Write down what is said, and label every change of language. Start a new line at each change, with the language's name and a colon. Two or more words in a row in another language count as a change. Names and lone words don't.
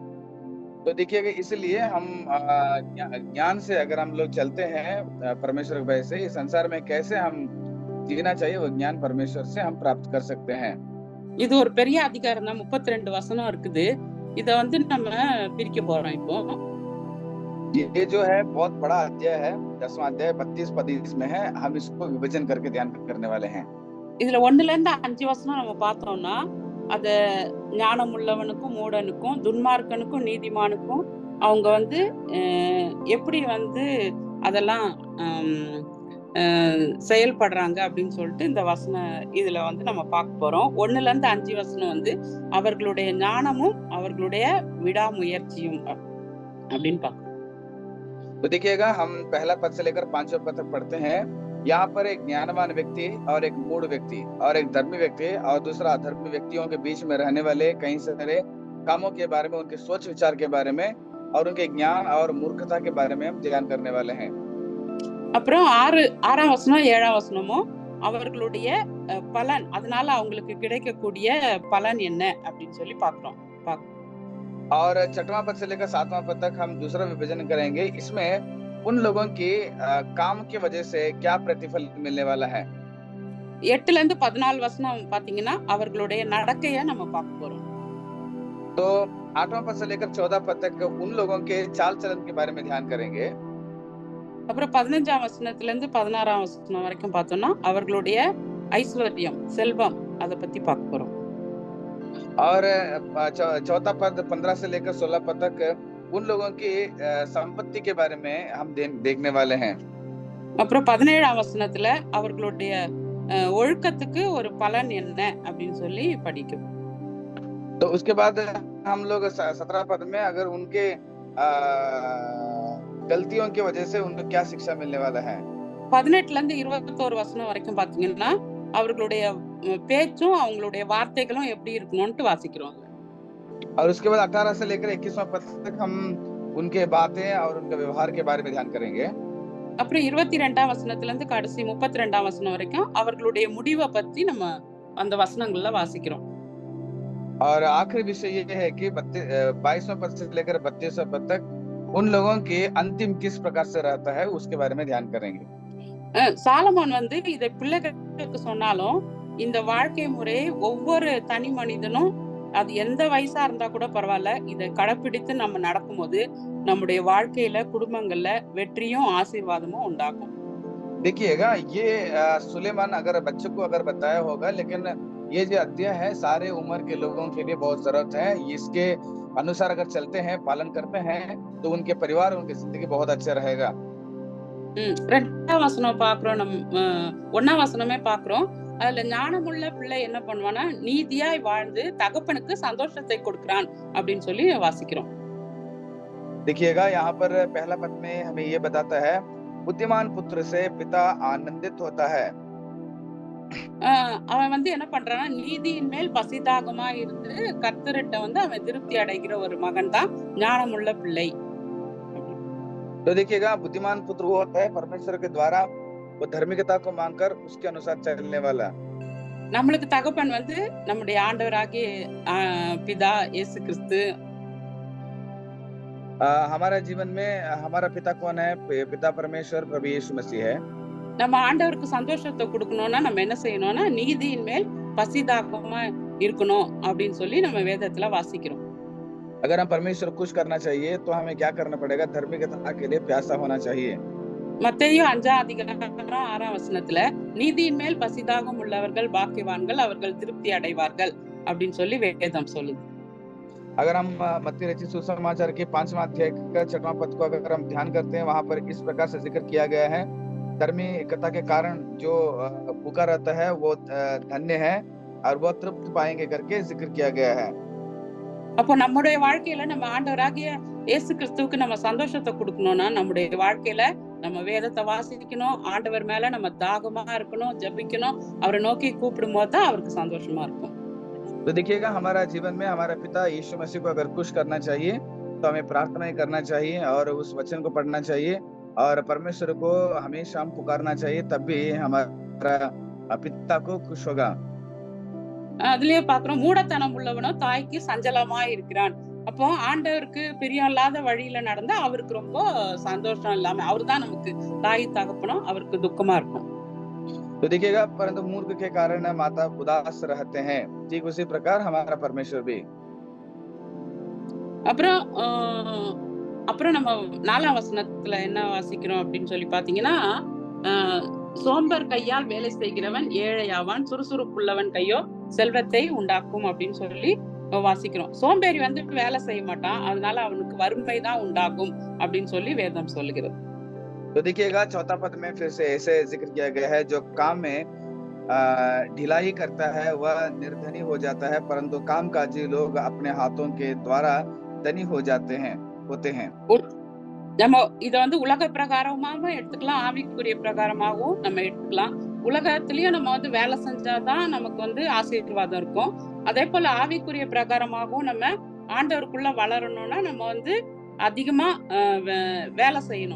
Hindi: तो देखिएगा इसलिए हम ज्ञान से अगर हम लोग चलते हैं परमेश्वर के भय से, इस संसार में कैसे हम जीना चाहिए वो ज्ञान परमेश्वर से हम प्राप्त कर सकते हैं।
Tamil: இது ஒரு பெரிய அதிகாரம் தான், 32 வசனம் இருக்குது. இத நம்ம பிரிக்க போறோம். இப்போ
Hindi: ये जो है बहुत बड़ा अध्याय है, 10वां अध्याय 32 पद इसमें है, हम इसको विभाजन करके ध्यान करने वाले हैं।
Tamil: இதுல 1ல இருந்து 5 வசனம் நம்ம பார்த்தோம்னா அத ஞானம் உள்ளவனுக்கும் மூடனுக்கும் துன்மார்க்கனுக்கும் நீதிமானுக்கும் அவங்க எப்படி அதெல்லாம் செயல்படுறாங்க அப்படின்னு சொல்லிட்டு இந்த இதுல நம்ம பார்க்க போறோம். 1ல இருந்து 5 வசனம் அவர்களுடைய ஞானமும் அவர்களுடைய விடாமுயற்சியும் அப்படின்னு பார்க்கணும்.
Hindi: तो देखिएगा हम पहला पद से लेकर 5वां पद तक पढ़ते हैं। यहाँ पर एक ज्ञानवान व्यक्ति और एक मूढ़ व्यक्ति और एक धर्मी व्यक्ति और दूसरा अधर्मी व्यक्तियों के बीच में रहने वाले कई सारे कामों के बारे में, उनके सोच विचार के बारे में और उनके ज्ञान और मूर्खता के बारे में हम ध्यान करने वाले हैं।
Tamil: அப்புறம் 6ஆம் वचனம் 7ஆம் வசனமும் அவர்களுடைய பலன், அதனால அவங்களுக்கு கிடைக்கக்கூடிய பலன் என்ன அப்படின்னு சொல்லி பார்க்கிறோம்.
Hindi: और 6वां पद से लेकर 7वां पद तक हम दूसरा विभाजन करेंगे। इसमें उन लोगों की काम की वजह से क्या प्रतिफल मिलने वाला है।
Tamil: 8ல இருந்து 14 வசனம் பாத்தீங்கன்னா அவர்களுடைய நடக்கைய நம்ம பார்க்க போறோம்.
Hindi: तो 8वां पद से लेकर 14 पद तक उन लोगों के चाल चलन के बारे में ध्यान करेंगे।
Tamil: அப்புறம் 15ஆம் வசனத்துல இருந்து 16ஆம் வசனம் வரைக்கும் பார்த்தோம்னா அவர்களுடைய ஐஸ்வர்யம், செல்வம் அத பத்தி பார்க்க போறோம்.
Hindi: और चौथा पद 15 से लेकर 16 पद तक उन लोगों की संपत्ति के बारे में हम देखने वाले हैं।
Tamil: அப்புறம் 17ஆம் வசனத்துல அவர்களுடைய ஒழுக்கத்துக்கு ஒரு பலன் என்ன அப்படின்னு சொல்லி படிக்கும்.
Hindi: तो उसके बाद हम लोग 17 पद में अगर उनके गलतियों की वजह से उनको क्या शिक्षा मिलने वाला है।
Tamil: 18ல इருந்து 21 வசனம் வரைக்கும் பாத்தீங்கன்னா அவர்களுடைய பேச்சும் அவங்களுடைய வார்த்தைகளும் எப்படி இருக்கணும்னு வாசிக்கிறோம்.
Hindi: और उसके बाद 18 से लेकर 21वां पद तक हम उनके बातें और उनके व्यवहार के बारे में ध्यान करेंगे।
Tamil: அப்புறம் 22ஆம் வசனத்துல இருந்து கடைசி 32ஆம் வசனம் வரைக்கும் அவர்களுடைய முடிவை பத்தி நம்ம அந்த வசனங்கள்ல வாசிக்கிறோம்.
Hindi: और आखिरी विषय ये है कि 22वां पद से लेकर 32वां पद तक उन लोगों के अंतिम किस प्रकार से रहता है उसके बारे में ध्यान करेंगे।
Tamil: சாலமோன் இதை பிள்ளைகளுக்கு சொன்னாலும் இந்த வாழ்க்கை முறையை ஒவ்வொரு தனி மனிதனும் அது எந்த வயசா இருந்தா கூட பரவாயில்ல இதை கடைப்பிடித்து நம்ம நடக்கும்போது நம்முடைய வாழ்க்கையில குடும்பங்கள்ல வெற்றியும் ஆசீர்வாதமும் உண்டாகும்.
Hindi: देखिएगा ये सुलेमान अगर बच्चों को अगर बताया होगा, लेकिन ये जो अध्याय है सारे उम्र के लोगों के लिए बहुत जरूरत है। इसके अनुसार अगर चलते हैं, पालन करते हैं तो उनके परिवार, उनकी जिंदगी बहुत अच्छा रहेगा।
Tamil: 2ஆம் வசனம் பாக்குறோம், நம்ம 1ஆம் வசனமே பாக்குறோம். அதுல ஞானமுள்ள பிள்ளை என்ன பண்ணுவானா நீதியாய் வாழ்ந்து தகப்பனுக்கு சந்தோஷத்தை கொடுக்கிறான் அப்படின்னு சொல்லி வாசிக்கிறோம்.
Hindi: देखिएगा यहाँ पर पहला पद में हमें ये बताता है बुद्धिमान पुत्र से पिता आनंदित होता है।
Tamil: அவன் என்ன பண்றானா நீதியின் மேல் பசிதாகமா இருந்து கர்த்தரிட்ட அவன் திருப்தி அடைகிற ஒரு மகன் தான் ஞானமுள்ள பிள்ளை.
Hindi: तो देखिएगा बुद्धिमान पुत्र वो होता है परमेश्वर के द्वारा वो धार्मिकता को मांगकर उसके अनुसार चलने वाला।
Tamil: நம்மளுக்கு தகப்பன் நம்முடைய ஆண்டவராகிய பிதா இயேசு கிறிஸ்து.
Hindi: हमारा जीवन में हमारा पिता कौन है? पिता परमेश्वर प्रभु यीशु मसीह है।
Tamil: நம்ம ஆண்டவருக்கு சந்தோஷத்தை கொடுக்கணும்னா நம்ம என்ன செய்யணும்னா நீதியின் மேல் பசிதாகமா இருக்கணும் அப்படின்னு சொல்லி நம்ம வேதத்துல வாசிக்கிறோம்.
Hindi: अगर हम परमेश्वर खुश करना चाहिए तो हमें क्या करना पड़ेगा? धार्मिकता के लिए प्यासा होना चाहिए।
Tamil: மத்தேயு 5ஆம் அதிகாரம் 6ஆம் வசனத்துல நீதியின் மேல் பசிதாகம் உள்ளவர்கள் பாக்கியவான்கள், அவர்கள் திருப்தி அடைவார்கள் அப்படின்னு சொல்லி வேதம் சொல்லுது.
Hindi: अगर हम मत्ती रचित सुसमाचार के 5वां अध्याय का 6वां पद को अगर हम ध्यान करते हैं, वहां पर इस प्रकार से जिक्र किया गया है धार्मिकता के कारण जो भूखा रहता है वो धन्य है और वो तृप्त पाएंगे करके जिक्र किया गया है।
Tamil: அப்போ நம்முடைய வாழ்க்கையில நம்ம ஆண்டவராகிய இயேசு கிறிஸ்துவுக்கு நம்ம சந்தோஷத்தை கொடுக்கணும்னா நம்முடைய வாழ்க்கையில நம்ம வேதத்தை வாசிக்கணும், ஆண்டவர் மேல நம்ம தாகமா இருக்கணும், ஜெபிக்கணும், அவரை நோக்கி கூப்பிடும் போது தான் அவருக்கு சந்தோஷமா இருக்கும்.
Hindi: तो देखिएगा हमारा जीवन में हमारा पिता यीशु मसीह को अगर खुश करना चाहिए तो हमें प्रार्थना करना चाहिए और उस वचन को पढ़ना चाहिए और परमेश्वर को हमेशा हम पुकारना चाहिए, तब भी हमारा पिता को खुश होगा।
Tamil: அதுலயே பாக்குறோம் மூடத்தனம் உள்ளவனோ தாய்க்கு சஞ்சலமா இருக்கிறான். அப்போ ஆண்டவருக்கு பிரியம் இல்லாத வழியில நடந்தா அவருக்கு ரொம்ப சந்தோஷம் இல்லாம அவர்தான் நமக்கு தாய் தகப்பனும் அவருக்கு துக்கமா இருக்கும்.
Hindi: तो देखिएगा परंतु मूर्ख के कारण माता उदास रहते हैं, ठीक उसी प्रकार हमारा परमेश्वर भी।
Tamil: அப்புறம் நம்ம 4ஆம் வசனத்துல என்ன வாசிக்கிறோம் அப்படின்னு சொல்லி பாத்தீங்கன்னா சோம்பர் கையால் வேலை செய்கிறவன் ஏழையாவான், சுறுசுறுப்புள்ளவன் கையோ செல்வத்தை உண்டாக்கும் அப்படின்னு சொல்லி வாசிக்கிறோம். சோம்பேறி வேலை செய்ய மாட்டான், அதனால அவனுக்கு வறுமை தான் உண்டாகும் அப்படின்னு சொல்லி வேதம் சொல்லுகிறது. तो देखिएगा चौथा पद में फिर से ऐसे जिक्र किया गया है जो काम में ढिलाई करता है वह निर्धनी हो जाता है, परंतु कामकाजी लोग अपने हाथों के द्वारा धनी हो जाते हैं होते हैं। நம்ம இத உலக பிரகாரமாகவும் எடுத்துக்கலாம், ஆவிக்குரிய பிரகாரமாகவும் நம்ம எடுத்துக்கலாம். உலகத்திலயும் நம்ம வேலை செஞ்சாதான் நமக்கு ஆசீர்வாதம் இருக்கும். அதே போல ஆவிக்குரிய பிரகாரமாகவும் நம்ம ஆண்டவருக்குள்ள வளரணும்னா நம்ம அதிகமா வேலை செய்யணும்.